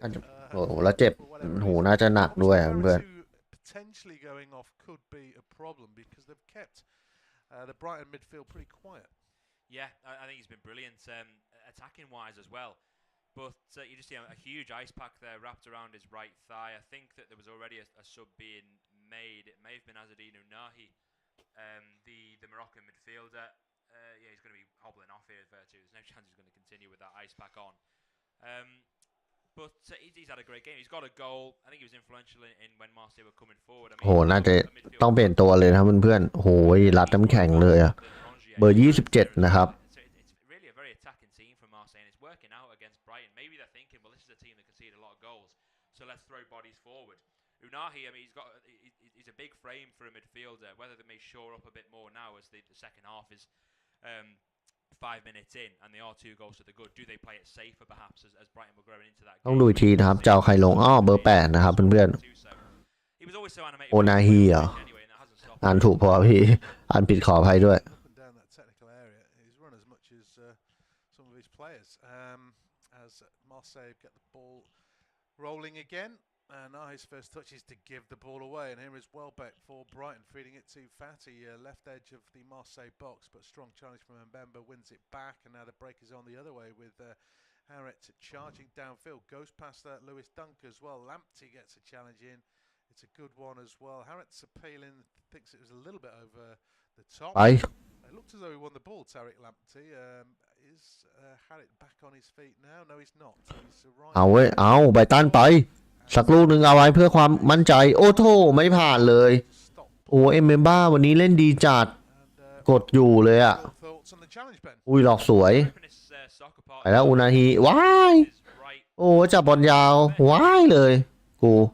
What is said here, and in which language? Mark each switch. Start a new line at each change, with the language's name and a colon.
Thai: น่าจะโอ้โหแล้วเจ็บหูน่าจะหนักด้วยเพื่อน
English: Potentially going off could be a problem because they've kept the Brighton midfield pretty quiet. Yeah, I think he's been brilliant attacking wise as well. But you just see a huge ice pack there wrapped around his right thigh. I think that there was already a sub being made. It may have been Azzedine Ounahi, the Moroccan midfielder. Yeah, he's going to be hobbling off here too. There's no chance he's going to continue with that ice pack on. But he's had a great game. He's got a goal. I think he was influential in when Marseille were coming forward. I mean,
Thai: โหน่าจะต้องเปลี่ยนตัวเลยนะเพื่อนๆโหยรัดน้ำแข็งเลยอะเบอร์27นะครับ
English: It's really a very attacking team from Marseille, and it's working out against Brighton. Maybe they're thinking, well, this is a team that concede a lot of goals, so let's throw bodies forward. Ounahi, I mean, he's a big frame for a midfielder. Whether they may shore up a bit more now as the second half is 5 minutes in, and they are 2 goals to the good. Do they play it safer, perhaps, as Brighton were growing into that?
Thai: ต้องดูอีกทีนะครับจะเอาใครลงเบอร์8นะครับเพื่อนๆโอนาฮีเหรออ่านถูกพอพี่อ่านผิดขออภัยด้วย
English: Down that technical area, he's run as much as some of his players. As Marseille get the ball rolling again, and his first touch is to give the ball away, and here is Welbeck for Brighton, feeding it to Fatty, left edge of the Marseille box, but strong challenge from Mbemba, wins it back, and now the break is on the other way with Harriet charging downfield, goes past Lewis Dunk as well. Lamptey gets a challenge in. It's a good one as well. Harriet's appealing, thinks it was a little bit over the top. It looked as though he won the ball, Tariq Lamptey. Is Harriet back on his feet now? No, he's not. He's right.
Thai: เอาเว้ยเอาไบตันไปสักลูกหนึ่งเอาไว้เพื่อความมั่นใจโอ้โถไม่ผ่านเลยโอ้เอ็มเบมบ้าวันนี้เล่นดีจัดกดอยู่เลยอ่ะอุ้ยหลอกสวยไปแล้วอุนาฮีว้ายโอ้จับบอลยาวว้ายเลยกู